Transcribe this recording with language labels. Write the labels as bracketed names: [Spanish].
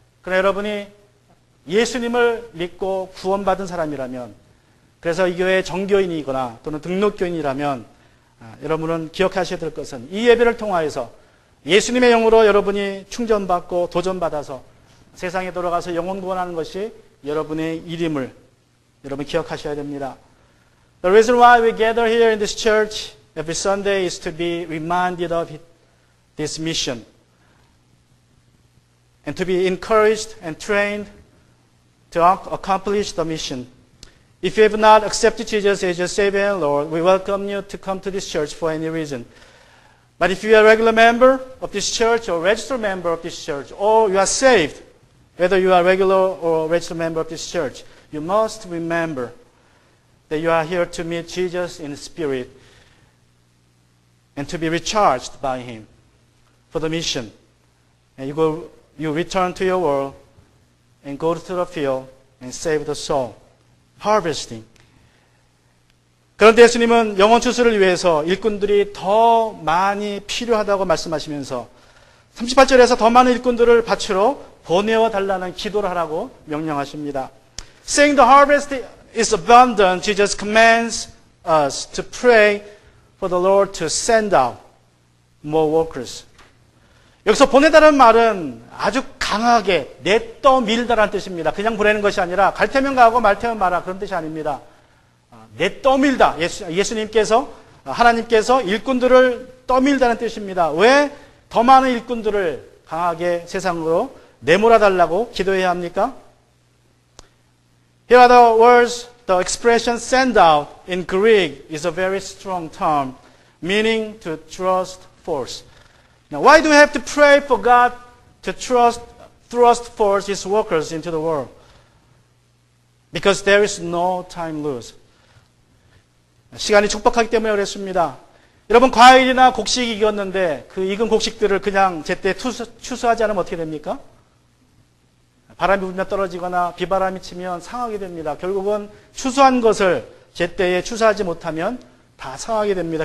[Korean] 그러나 여러분이 예수님을 믿고 구원받은 사람이라면, 그래서 이 교회의 정교인이거나 또는 등록교인이라면 여러분은 기억하셔야 될 것은 이 예배를 통하여서 예수님의 영으로 여러분이 충전받고 도전받아서 세상에 돌아가서 영혼 구원하는 것이 여러분의 일임을 여러분 기억하셔야 됩니다. [English] The reason why we gather here in this church every Sunday is to be reminded of this mission and to be encouraged and trained to accomplish the mission. If you have not accepted Jesus as your Savior and Lord, we welcome you to come to this church for any reason. But if you are a regular member of this church or registered member of this church, or you are saved, whether you are a regular or registered member of this church, you must remember that you are here to meet Jesus in spirit and to be recharged by Him for the mission. And you return to your world and go to the field and save the soul. Harvesting. [Korean] 그런데 예수님은 영혼 추수를 위해서 일꾼들이 더 많이 필요하다고 말씀하시면서 38절에서 더 많은 일꾼들을 밭으로 보내어 달라는 기도를 하라고 명령하십니다. [English] Saying the harvest is abundant, Jesus commands us to pray for the Lord to send out more workers. [Korean] 여기서 보내다는 말은 아주 강하게 내떠밀다라는 뜻입니다. 그냥 보내는 것이 아니라 갈 테면 가고 말 테면 마라, 그런 뜻이 아닙니다. 내떠밀다. 예수님께서, 하나님께서 일꾼들을 떠밀다는 뜻입니다. 왜 더 많은 일꾼들을 강하게 세상으로 내몰아달라고 기도해야 합니까? [English] Here are the words, the expression send out in Greek is a very strong term, meaning to thrust forth. Now, why do we have to pray for God to thrust forth His workers into the world? Because there is no time lose. [Korean] 시간이 촉박하기 때문에 그랬습니다. 여러분, 과일이나 곡식이 익었는데 그 익은 곡식들을 그냥 제때 추수하지 않으면 어떻게 됩니까? 바람이 불면 떨어지거나 비바람이 치면 상하게 됩니다. 결국은 추수한 것을 제때에 추수하지 못하면 다 상하게 됩니다.